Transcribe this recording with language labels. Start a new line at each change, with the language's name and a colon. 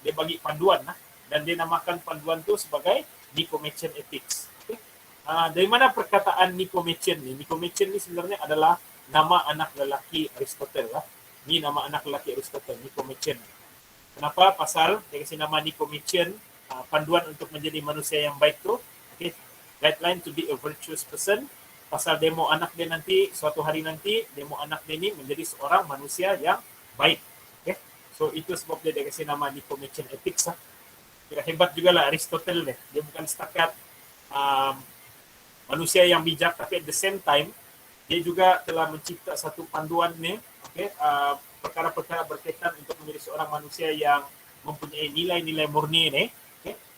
Malay: Dia bagi panduan dan dia namakan panduan tu sebagai Nicomachean Ethics. Okay. Dari mana perkataan Nicomachean ni? Nicomachean ni sebenarnya adalah nama anak lelaki Aristotle . Ni nama anak lelaki Aristotle, Nicomachean. Kenapa? Pasal dia kasih nama Nicomachean, panduan untuk menjadi manusia yang baik tu. Okay.
English: Guideline to be a virtuous person.
Malay: Pasal demo anak dia nanti, suatu hari nanti, demo anak dia ni menjadi seorang manusia yang baik. Okay? So, itu sebab dia kasih nama Nicomachean Ethics . Kira hebat juga lah Aristotle ni. Dia bukan setakat manusia yang bijak, tapi
English: at the same time,
Malay: dia juga telah mencipta satu panduan ni, perkara-perkara berkaitan untuk menjadi seorang manusia yang mempunyai nilai-nilai murni ni. Okay?